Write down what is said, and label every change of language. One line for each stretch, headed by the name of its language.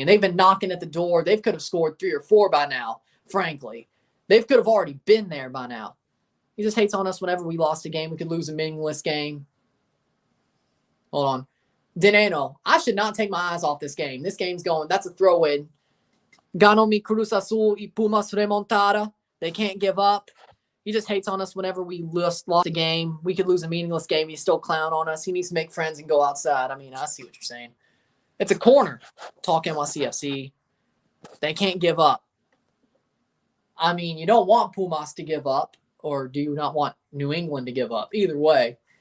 English: And they've been knocking at the door. They could have scored 3 or 4 by now, frankly. They could have already been there by now. He just hates on us whenever we lost a game. We could lose a meaningless game. Hold on. Dineno. I should not take my eyes off this game. This game's going. That's a throw-in.
Spanish: Ganó mi Cruz Azul y Pumas remontada.
English: They can't give up. He just hates on us whenever we lost a game. We could lose a meaningless game. He's still clown on us. He needs to make friends and go outside. I mean, I see what you're saying. It's a corner. Talk NYCFC. They can't give up. I mean, you don't want Pumas to give up, or do you not want New England to give up? Either way.